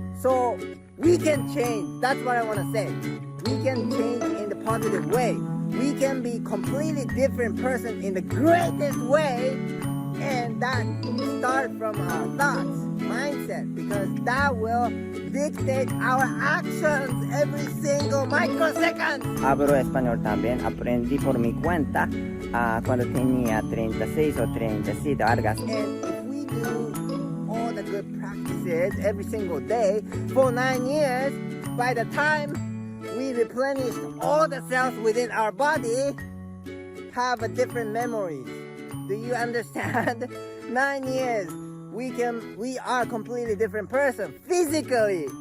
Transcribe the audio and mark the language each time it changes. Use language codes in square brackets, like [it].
[en] So we can change. That's what I want to say. We can change in the positive way. We can be completely different person in the greatest way, and that start from our thoughts, mindset, because that will dictate our actions every single microsecond. [es] Hablo español también, aprendí por mi cuenta cuando tenía 36 o 37 años. [en] And if we do all the good practices every single day for 9 years, by the time we replenish all the cells within our body, have a different memories. Do you understand? 9 years. We are a completely different person physically.